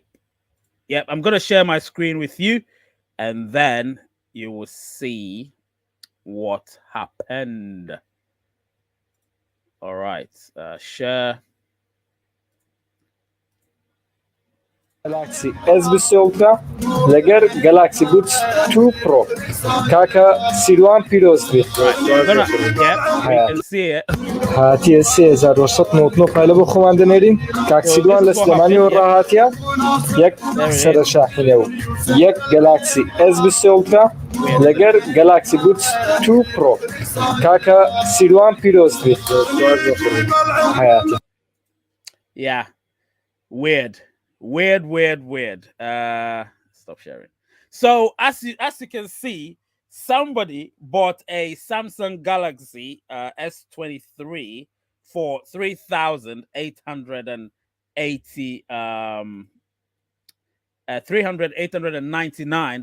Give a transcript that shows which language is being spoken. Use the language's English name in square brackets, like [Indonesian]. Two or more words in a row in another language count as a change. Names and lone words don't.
[English] Yep, I'm gonna share my screen with you, and then you will see what happened. All right, share. [Central Kurdish] Galaxy S20 Ultra لەگەر Galaxy Buds 2 Pro کاکە سیروان پیرۆزبێ [English] Right, so I'm gonna. Yep, we can see it. [Central Kurdish] هاتیە 3999 پایلە بۆ خۆمان دەنێرین کاک [English] So [Central Kurdish] سیروان [English] this [Central Kurdish] لە [English] is what [Central Kurdish] سلێمانیەوە [English] happened. Yep, [Central Kurdish] ڕاهاتیە یەک [English] there it [Central Kurdish] سەرە [English] is. [Central Kurdish] شاحنە و یەک Galaxy S20 Ultra لەگەر Galaxy Buds 2 Pro کاکە سیروان پیرۆزبێ هەیەتی. [English] Yeah, weird. Stop sharing. So as you can see, somebody bought a Samsung Galaxy S23 for 3,880 899.